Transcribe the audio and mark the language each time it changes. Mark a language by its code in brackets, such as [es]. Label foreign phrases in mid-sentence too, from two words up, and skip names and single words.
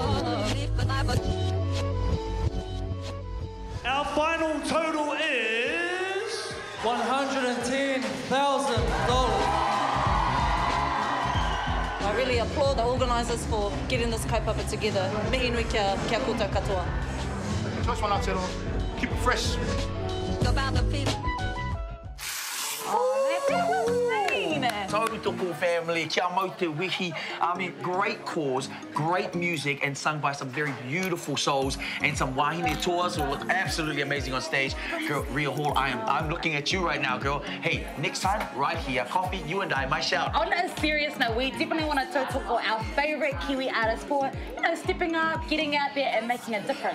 [en] Our final total is $110,000. I really applaud the organisers for getting this kaupapa together. [mi] Mihi nui kia koutou katoa. [en] Just one out, keep it fresh. Oh, that was insane. [mi] tautoko family, kia mau te wihi. [en] I mean, great cause, great music, and sung by some very beautiful souls, and some wahine tours who look absolutely amazing on stage. Girl, Ria Hall, I'm looking at you right now, girl. Hey, next time, right here, coffee, you and I, my shout. On a serious note, we definitely want to tautoko our favourite Kiwi artists for, stepping up, getting out there and making a difference.